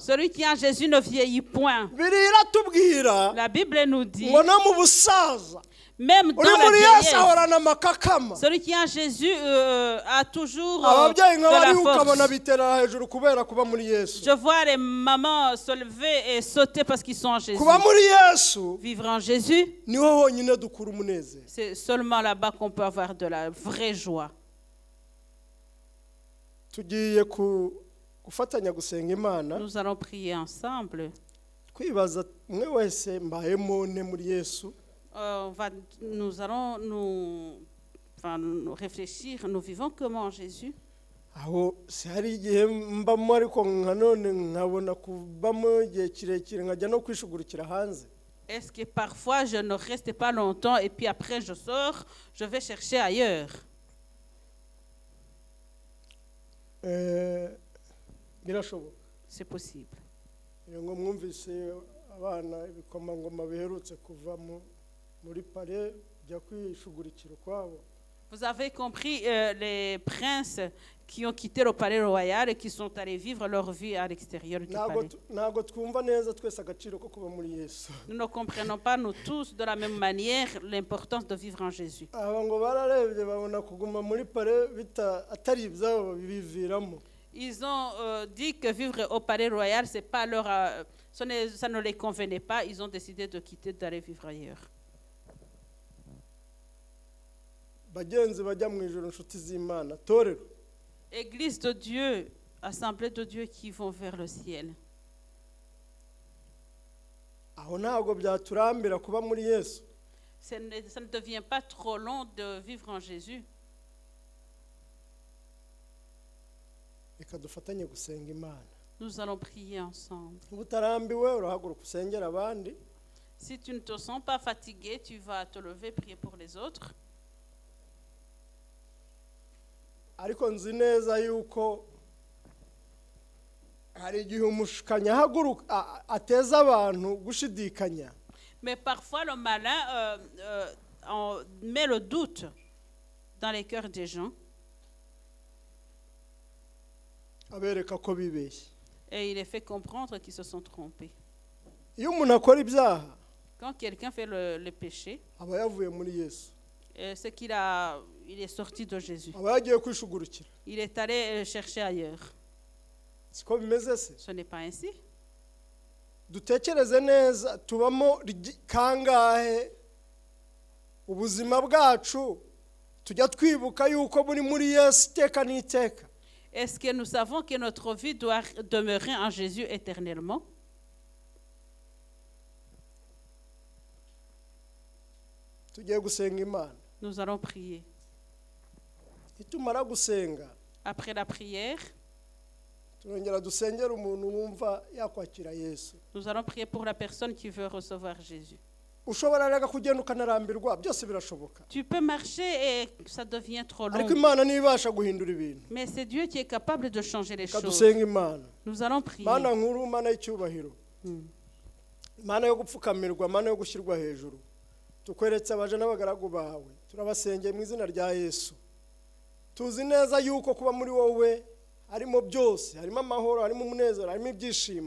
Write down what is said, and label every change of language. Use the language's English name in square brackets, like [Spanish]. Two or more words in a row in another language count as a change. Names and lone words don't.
[French] Celui qui est en Jésus ne vieillit point. [Kinyarwanda] Bibiliya tubwira [French] La Bible nous dit, [Kinyarwanda] ngo no mu busaza [French] même dans [Kinyarwanda] uri [French] la [Kinyarwanda] muri Yesu [French] vieillesse, [Kinyarwanda] ahorana amakakama. [French] celui qui est en Jésus a toujours [Kinyarwanda] Ababyeyi [French] de [Kinyarwanda] nk'abari [French] la [Kinyarwanda] ukabona [French] force. [Kinyarwanda] bitera hejuru kubera kuba muri Yesu. [French] Je vois les mamans se lever et sauter parce qu'ils sont en Jésus. [Kinyarwanda] Kuba muri Yesu [French] Vivre en Jésus, [Kinyarwanda] niho honyine dukura umunezero. [French] c'est seulement là-bas qu'on peut avoir de la vraie joie. [Kinyarwanda] Tugiye gufatanya gusenga Imana. [French] Nous allons prier ensemble. [Kinyarwanda] Kwibaza umwe wese mbayemo ne muri Yesu. [French] Nous allons nous réfléchir. Nous vivons comment en Jésus? [Kinyarwanda] Aho si hari igihe mbamo ariko nkanone nkabona kubamo igihe kirekire nkajya no kwishugurukira hanze. [French] Est-ce que parfois je ne reste pas longtemps et puis après je sors, je vais chercher ailleurs? [Kinyarwanda] Birashoboka. [French] C'est possible. [Kinyarwanda] Ngo mwumvise abana ibikomangoma biherutse kuva muri pare bya kwishugurikira kwabo. [French] Vous avez compris les princes qui ont quitté le palais royal et qui sont allés vivre leur vie à l'extérieur du palais. [Kinyarwanda] Ntago twumva neza twese agaciro ko kuba muri Yesu. [French] Nous ne comprenons pas, nous tous, de la même manière, l'importance de vivre en Jésus. [Kinyarwanda] Aba ngo bararebye babona kuguma muri pare atari ibyabo biviramo. [French] Ils ont dit que vivre au palais royal, c'est pas leur, ça ne les convenait pas. Ils ont décidé de quitter, d'aller vivre ailleurs. [Kinyarwanda] Bagenzi bajya mu ijuru nshuti z'Imana torero. [French] Église de Dieu, assemblée de Dieu qui vont vers le ciel. [Kinyarwanda] Aho ntago byaturambira kuba muri Yesu. [French] Ça ne devient pas trop long de vivre en Jésus. [Kinyarwanda] Reka dufatanye gusenga Imana. [French] Nous allons prier ensemble. [Kinyarwanda] Utarambiwe urahaguruka usengera abandi. [French] Si tu ne te sens pas fatigué, tu vas te lever, prier pour les autres. [Kinyarwanda] Ariko nzi neza yuko hari igihe umushikanya haguruka ateza abantu gushidikanya. [French] Mais parfois le malin met le doute dans les cœurs des gens. [Kinyarwanda] Abereka ko bibeshye. [French] Et il les fait comprendre qu'ils se sont trompés. [Kinyarwanda] Iyo umuntu akora ibyaha, [French] Quand quelqu'un fait le péché, [Kinyarwanda] aba yavuye muri Yesu. [French] c'est qu'il il est sorti de Jésus. [Kinyarwanda] Aba yagiye kwishugurukira. [French] Il est allé chercher ailleurs. [Kinyarwanda] Siko bimeze se. [French] Ce n'est pas ainsi. [Kinyarwanda] Dutekereze neza tubamo kangahe ubuzima bwacu tujya twibuka yuko buri muri Yesu iteka n'iteka. [French] Est-ce que nous savons que notre vie doit demeurer en Jésus éternellement? [Kinyarwanda] Tugiye gusenga Imana. [French] Nous allons prier. [Kinyarwanda] Itumara gusenga, [French] Après la prière, [Kinyarwanda] turongera dusengera umuntu wumva yakwakira Yesu. [French] nous allons prier pour la personne qui veut recevoir Jésus. [Kinyarwanda] Ushobora rega kugenda ukanarambirwa byose birashoboka. [French] Tu peux marcher et ça devient trop [Kinyarwanda] Ariko [French] long. [Kinyarwanda] Imana nibasha guhindura ibintu. [French] Mais c'est Dieu qui est capable de changer les choses. [Kinyarwanda] Kadusenga Imana. [French] Nous allons prier. [Kinyarwanda] Mana nkuru, Mana y'icyubahiro. Mana yo gupfukamirwa, Mana yo gushyirwa hejuru. Tukweretse abaje n'abagaragu bawe. Turabasengeye mu izina rya Yesu. Tuzi neza yuko kuba muri wowe harimo byose, harimo amahoro, harimo umunezero, harimo ibyishimo.